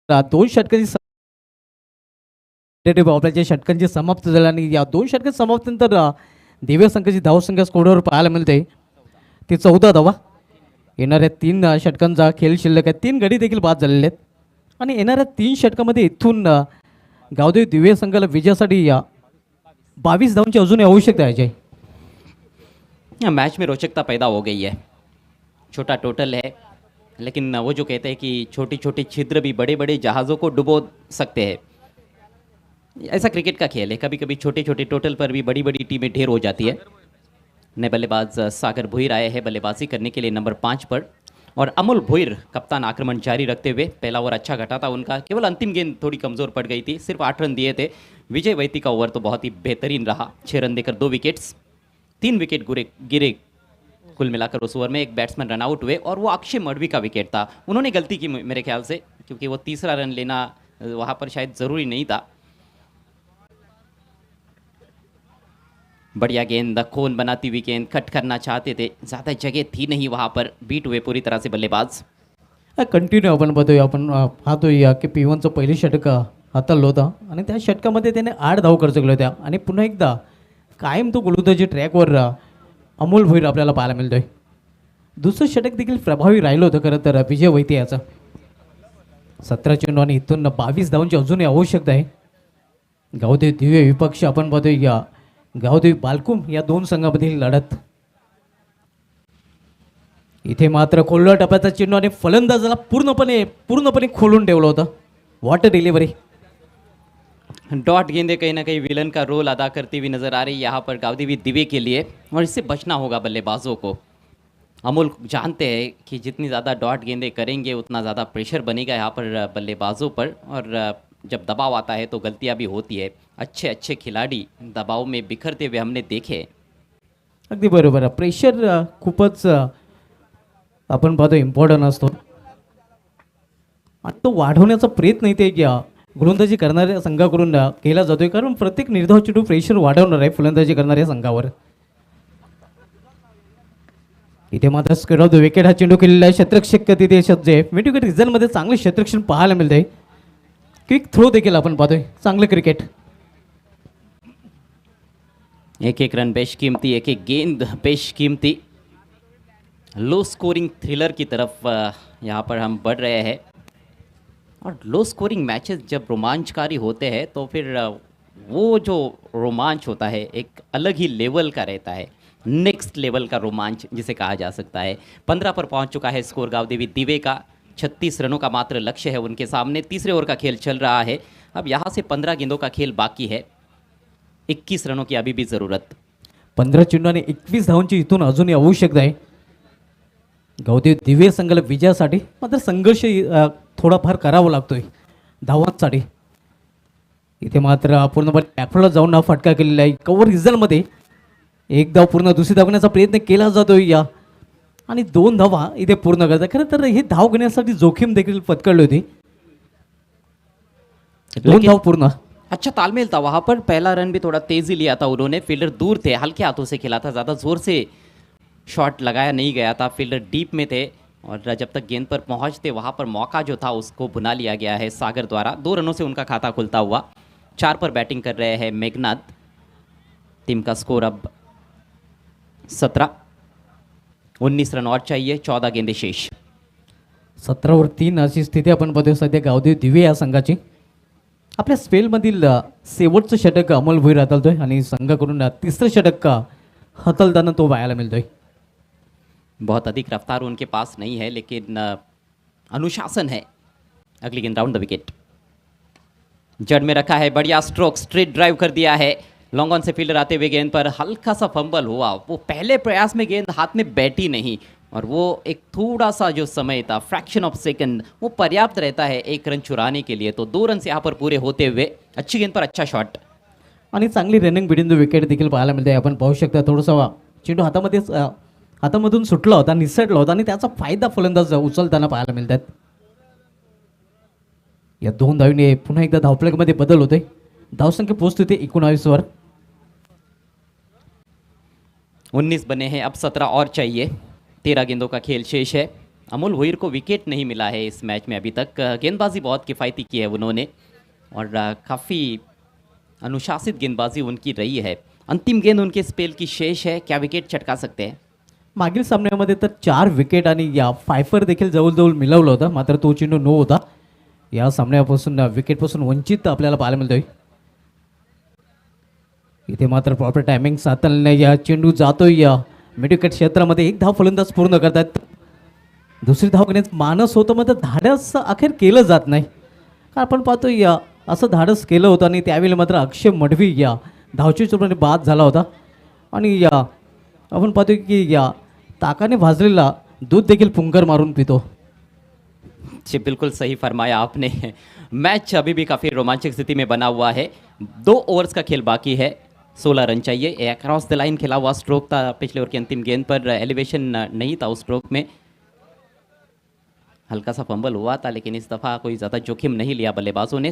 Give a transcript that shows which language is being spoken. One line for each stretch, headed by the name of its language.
Marathi: दोन षटकांची आपल्याच्या षटकांची समाप्त झाली आणि या 2 षटकांच्या समाप्तीनंतर दिव्य संघाची धावसंख्या स्कोरवर पाहायला मिळते ती 14 धावा. येणाऱ्या 3 षटकांचा खेळ शिल्लक आहे. 3 गडी देखील बाद झालेले आहेत आणि येणाऱ्या 3 षटकामध्ये इथून गावदेव दिव्य संघाला विजयासाठी 22 धावांची अजूनही आवश्यकता आहे.
Hindi: मैच में रोचकता पैदा हो गई है. छोटा टोटल है, लेकिन वो जो कहते हैं कि छोटी छोटी छिद्र भी बड़े बड़े जहाज़ों को डुबो सकते हैं, ऐसा क्रिकेट का खेल है। कभी कभी छोटे छोटे टोटल पर भी बड़ी बड़ी टीमें ढेर हो जाती है। नए बल्लेबाज सागर भुईर आए हैं बल्लेबाजी करने के लिए नंबर 5 पर, और अमोल भुईर कप्तान आक्रमण जारी रखते हुए। पहला ओवर अच्छा घटा था उनका, केवल अंतिम गेंद थोड़ी कमज़ोर पड़ गई थी, सिर्फ 8 रन दिए थे। विजय वैती का ओवर तो बहुत ही बेहतरीन रहा, 6 रन देकर 2 विकेट्स, 3 विकेट गिरे कुल मिलाकर उस ओवर में। एक बैट्समैन रन आउट हुए और वो अक्षय मडवी का विकेट था। उन्होंने गलती की मेरे ख्याल से, क्योंकि वो तीसरा रन लेना वहाँ पर शायद ज़रूरी नहीं था। बढ़िया गेंद, खून बनाती हुई गेंद, कट करना चाहते थे, ज़्यादा जगह थी नहीं वहाँ पर, बीट हुए पूरी तरह से बल्लेबाज।
Marathi: कंटिन्यू आपण बघतोय, आपण पाहतोय की P1चं पहिली षटक हाताळलं होतं आणि त्या षटकामध्ये त्याने 8 धाव खर्चवल्या होत्या आणि पुन्हा एकदा कायम तो गोलंदाजी ट्रॅकवर अमोल भुईर आपल्याला पाहायला मिळतोय. दुसरं षटक देखील प्रभावी राहिलं होतं खरं तर विजय वैती याचं. 17 चेंडू आणि इथून 22 धावांची अजूनही आवश्यकता आहे. गावदेव दिव्य विपक्ष आपण पाहतोय गावदेव बालकुम या दोन संघामधील लढत. इथे मात्र खोलला टप्प्याचा चेंडू आणि फलंदाजाला पूर्णपणे खोलून ठेवलं होतं.
English: What delivery.
Hindi: डॉट गेंदे कहीं ना कहीं विलन का रोल अदा करती हुई नजर आ रही है यहाँ पर गावदेवी दिवे के लिए, और इससे बचना होगा बल्लेबाजों को। अमोल जानते हैं कि जितनी ज़्यादा डॉट गेंदे करेंगे उतना ज़्यादा प्रेशर बनेगा यहाँ पर बल्लेबाजों पर, और जब दबाव आता है तो गलतियाँ भी होती है। अच्छे अच्छे खिलाड़ी दबाव में बिखरते हुए हमने देखे।
Marathi: अगदी बरोबर. प्रेशर खूपच आपण पाहतो इम्पॉर्टंट असतो आणि तो वाढवण्याचा प्रयत्न इथे गोलंदाजी करणाऱ्या संघाकडून केला जातोय, कारण प्रत्येक निर्धाव चेंडू प्रेशर वाढवणार आहे फलंदाजी करणाऱ्या संघावर. इथे मात्र स्क्वेअर ऑफ द विकेट हा चेंडू केलेला आहे. क्षेत्ररक्षक तिथे सज्ज आहे. मिडविकेट रिझल्टमध्ये चांगले क्षेत्ररक्षण पाहायला मिळते. क्विक थ्रो देखील आपण पाहतोय. चांगलं क्रिकेट.
Hindi: एक एक रन बेशकीमती, एक एक गेंद बेशकीमती। लो स्कोरिंग थ्रिलर की तरफ यहाँ पर हम बढ़ रहे हैं, और लो स्कोरिंग मैचेस जब रोमांचकारी होते हैं तो फिर वो जो रोमांच होता है एक अलग ही लेवल का रहता है, नेक्स्ट लेवल का रोमांच जिसे कहा जा सकता है। 15 पर पहुंच चुका है स्कोर गावदेवी दिवे का। 36 रनों का मात्र लक्ष्य है उनके सामने। तीसरे ओवर का खेल चल रहा है। अब यहाँ से 15 गेंदों का खेल बाकी है। 21 रनों की अभी भी ज़रूरत।
Marathi: 15 चेंडू आणि 21 धावांची इथून अजूनही आवश्यकता आहे गावदेव दिवे संघाला विजयासाठी. मात्र संघर्ष थोडाफार करावा लागतोय धावांसाठी. इथे मात्र पूर्णपणे बॅकफुटला जाऊन फटका केलेला आहे. कव्हर रिझल्टमध्ये एक धाव पूर्ण दुसरी धाव घेण्याचा प्रयत्न केला जातोय आणि 2 धावा इथे पूर्ण करतात. खरं तर हे धाव घेण्यासाठी जोखीम देखील पत्करली होती. 2 धाव पूर्ण.
Hindi: अच्छा तालमेल था वहाँ पर। पहला रन भी थोड़ा तेज़ी लिया था उन्होंने, फील्डर दूर थे, हल्के हाथों से खेला था, ज़्यादा ज़ोर से शॉट लगाया नहीं गया था, फील्डर डीप में थे, और जब तक गेंद पर पहुंचते वहाँ पर मौका जो था उसको बुना लिया गया है सागर द्वारा। 2 रनों से उनका खाता खुलता हुआ। 4 पर बैटिंग कर रहे हैं मेघनाथ। टीम का स्कोर अब 17। 19 रन और चाहिए, 14 गेंदे शेष।
Marathi: 17 वर 3 अशी स्थिती आपण बघतोय सध्या गावदेव दिवे या संघाची. आपल्या स्पेलमधील शेवटचं षटक अमोल भुईर हाताळतोय आणि संघाकडून तिसरं षटक हाताळताना तो पाहायला मिळतोय.
Hindi: बहुत अधिक रफ्तार उनके पास नहीं है, लेकिन अनुशासन है। अगली गेंद राउंड द विकेट, जड़ में रखा है, बढ़िया स्ट्रोक, स्ट्रेट ड्राइव कर दिया है। लॉन्ग ऑन से फील्डर आते हुए गेंद पर हल्का सा फंबल हुआ, वो पहले प्रयास में गेंद हाथ में बैठी नहीं, और वो एक थोड़ा सा जो समय था, फ्रैक्शन ऑफ सेकंड, वो पर्याप्त रहता है 1 रन चुराने के लिए। तो 2 रन यहाँ पर पूरे होते हुए अच्छी गेंद पर अच्छा शॉट
Marathi: आणि चांगली रनिंग बिटवीन द विकेट देखील पाहायला मिळते. आपण पाहू शकता थोडंसं चेंडू हातामधून सुटला होता, निसटला होता, आणि त्याचा फायदा फलंदाज उचलताना पाहायला मिळतात. या 2 धावीने पुन्हा एकदा धावफलकामध्ये बदल होते. धावसंख्या पोहोचते ते 19 वर.
Hindi: 19 बने हैं, अब 17 और चाहिए। 13 गेंदों का खेल शेष है। अमोल भुईर को विकेट नहीं मिला है इस मैच में अभी तक। गेंदबाजी बहुत किफ़ायती की है उन्होंने, और काफ़ी अनुशासित गेंदबाजी उनकी रही है। अंतिम गेंद उनके स्पेल की शेष है, क्या विकेट चटका सकते हैं?
Marathi: मागील सामन्यामध्ये तर 4 विकेट आणि या फायफर देखील जवळजवळ मिळवलं होतं, मात्र तो चेंडू नो होता. या सामन्यापासून विकेटपासून वंचित आपल्याला पाहायला मिळतोय. इथे मात्र प्रॉपर टायमिंग साधताना या चेंडू जातोय या मिडविकेट क्षेत्रामध्ये. 1 धाव फलंदाज पूर्ण करतात. दुसरी धाव घेण्याचं मानस होतं, मग धाडस अखेर केलं जात नाही. का आपण पाहतो या असं धाडस केलं होतं आणि त्यावेळी मात्र अक्षय मढवी या धावची चुरपणे बाद झाला होता. आणि या आपण पाहतो की या ताकाने भाजलेला दूध देखील पुंकर मारून पितो.
Hindi: जी बिल्कुल सही फरमाया आपने. मैच अभी भी काफ़ी रोमांचक स्थिति में बना हुआ है. 2 ओवर्स का खेल बाकी है. 16 रन चाहिए. अक्रॉस द लाइन खेला हुआ स्ट्रोक था पिछले ओवर की अंतिम गेंद पर. एलिवेशन नहीं था उस स्ट्रोक में. हल्का सा फंबल हुआ था, लेकिन इस दफ़ा कोई ज़्यादा जोखिम नहीं लिया बल्लेबाजों ने.